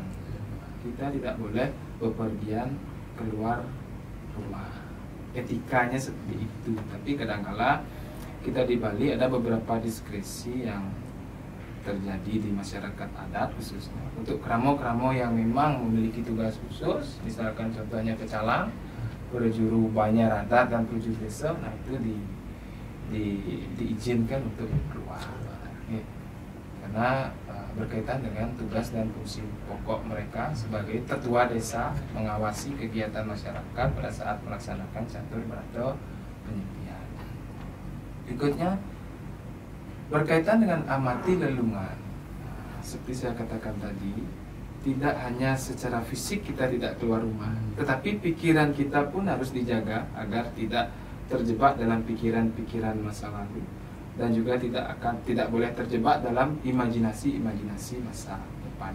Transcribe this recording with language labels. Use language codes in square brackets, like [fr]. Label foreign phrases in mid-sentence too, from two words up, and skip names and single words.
[id] Kita tidak boleh bepergian keluar rumah. Etikanya seperti itu. Tapi kadangkala kita di Bali ada beberapa diskresi yang terjadi di masyarakat adat khususnya untuk kramo-kramo yang memang memiliki tugas khusus, misalkan contohnya pecalang, perjuru banyak adat dan perjuru desa, nah itu diizinkan untuk keluar ya. Karena berkaitan dengan tugas dan fungsi pokok mereka sebagai tetua desa mengawasi kegiatan masyarakat pada saat melaksanakan catur brata penyepian. Berikutnya berkaitan dengan amati lelungan. Seperti saya katakan tadi, tidak hanya secara fisik kita tidak keluar rumah, tetapi pikiran kita pun harus dijaga agar tidak terjebak dalam pikiran-pikiran masa lalu, dan juga tidak boleh terjebak dalam imajinasi masa depan.